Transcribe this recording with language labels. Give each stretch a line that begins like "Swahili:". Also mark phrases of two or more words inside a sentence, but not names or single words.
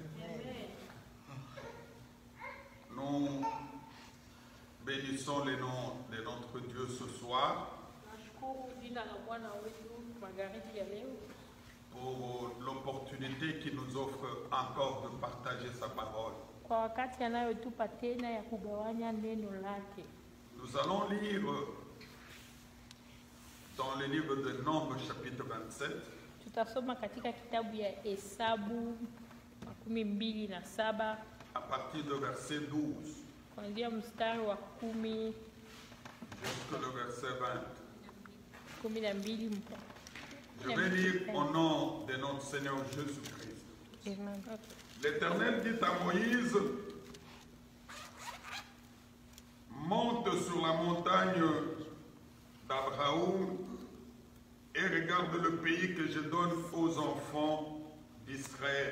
French: Nous bénissons le nom de notre Dieu ce soir pour l'opportunité qu'il nous offre encore de partager sa parole.
Swahili: Kwa wakati anayotupa tena ya kugawanya neno lake.
French: Nous allons lire dans le livre de Nombres chapitre 27
Swahili: Tutasoma katika kitabu ya Hesabu 27
French: à partir du verset 12
Swahili: kuanzia mstari wa 10
French: jusqu'au verset 20. 12 Je vais lire au nom de notre Seigneur Jésus-Christ. L'Éternel dit à Moïse, monte sur la montagne d'Abraham et regarde le pays que je donne aux enfants d'Israël.